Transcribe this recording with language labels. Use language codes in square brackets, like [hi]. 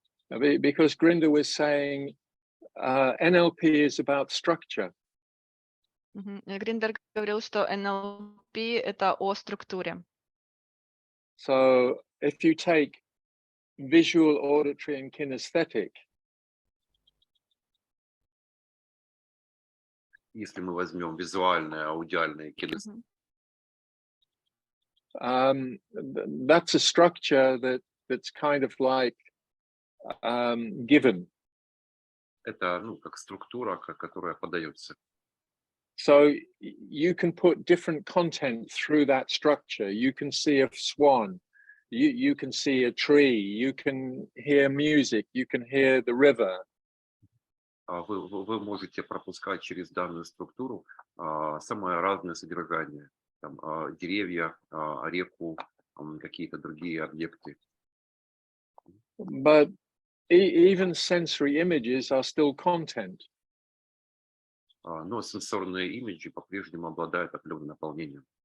[en] Because Grinder was saying NLP is about structure. [ru] Гриндер говорил, что NLP это о структуре. [en] So if you take visual, auditory, and kinesthetic, [ru] Если мы возьмем визуальное, аудиальное, кинестетическое, [en] that's a structure that's kind of like given. [ru] это как структура, которая подается. [en] So you can put different content through that structure. You can see a swan, you can see a tree, you can hear music, you can hear the river. [ru] Вы можете пропускать через данную структуру самое разное содержание. Там, деревья, реку, какие-то другие объекты. [en] But even sensory images are still content. [ru] Но сенсорные имиджи по-прежнему обладают определенным наполнением.